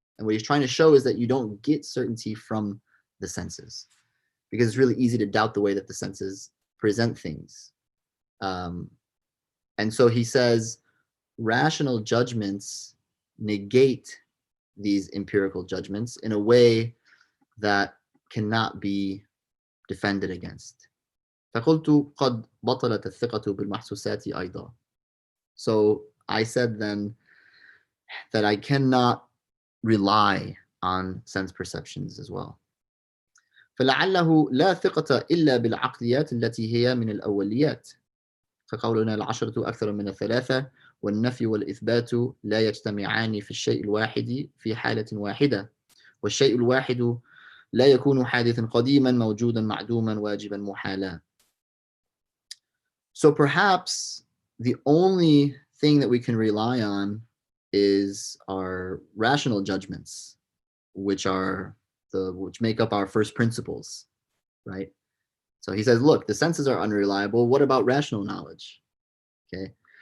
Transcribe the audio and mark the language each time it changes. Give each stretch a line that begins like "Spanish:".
English: And what he's trying to show is that you don't get certainty from the senses, because it's really easy to doubt the way that the senses present things. And so he says, rational judgments negate these empirical judgments in a way that cannot be defended against.
Arabic: فقلت قد بطلت الثقة بالمحسوسات أيضا.
English: So I said then that I cannot rely on sense perceptions as well.
Arabic: فلعله لا ثقة إلا بالعقليات التي هي من الأوليات، فقولنا العشرة أكثر من الثلاثة والنفي والإثبات لا يجتمعان في الشيء الواحد في حالة واحدة، والشيء الواحد لا يكون حادثا قديما موجودا معدوما واجبا محالا.
English: So perhaps the only thing that we can rely on is our rational judgments, which make up our first principles, right? So he says, look, the senses are unreliable. What about rational knowledge? Okay.